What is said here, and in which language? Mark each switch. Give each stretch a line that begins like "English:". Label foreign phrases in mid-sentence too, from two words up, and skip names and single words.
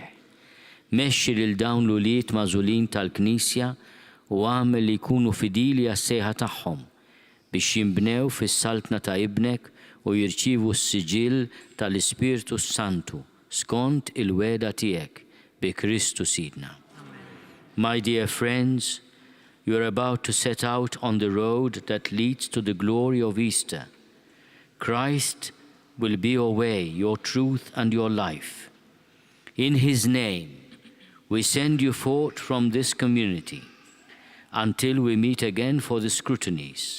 Maltese: Mexxi lil dawn l-uliet mażulin tal-Knisja u għamel li jkunu fidili għas-sejħa tagħhom biex jinbnew fis-saltna ta' ibnek u jirċievu s-siġil tal-Ispirtu Santu skont il-weda tiegħek bi Kristu Sidna.
English: My dear friends, you are about to set out on the road that leads to the glory of Easter. Christ will be your way, your truth, and your life. In his name, we send you forth from this community until we meet again for the scrutinies.